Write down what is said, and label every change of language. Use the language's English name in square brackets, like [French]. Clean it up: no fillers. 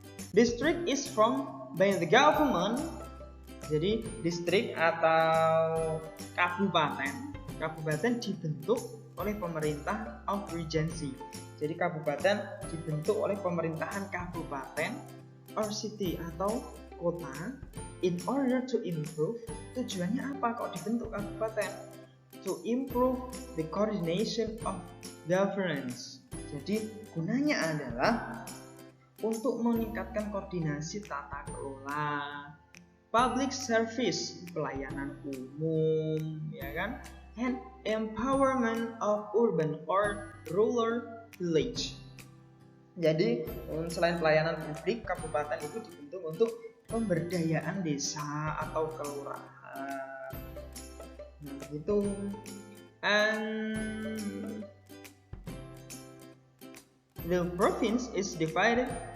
[English] District is formed by the government. [Indonesian] Jadi distrik atau kabupaten dibentuk oleh pemerintah [English] of regency. [Indonesian] Jadi kabupaten dibentuk oleh pemerintahan kabupaten [English] or city [Indonesian] atau kota [English] in order to improve. [Indonesian] Tujuannya apa kok dibentuk kabupaten? [English] To improve the coordination of governance. [Indonesian] Jadi gunanya adalah untuk meningkatkan koordinasi tata kelola, public service, pelayanan umum, ya kan? [English] And empowerment of urban or rural village. [Indonesian] Jadi selain pelayanan publik, kabupaten itu dibentuk untuk pemberdayaan desa atau kelurahan. Nah, begitu. [English] And the province is divided.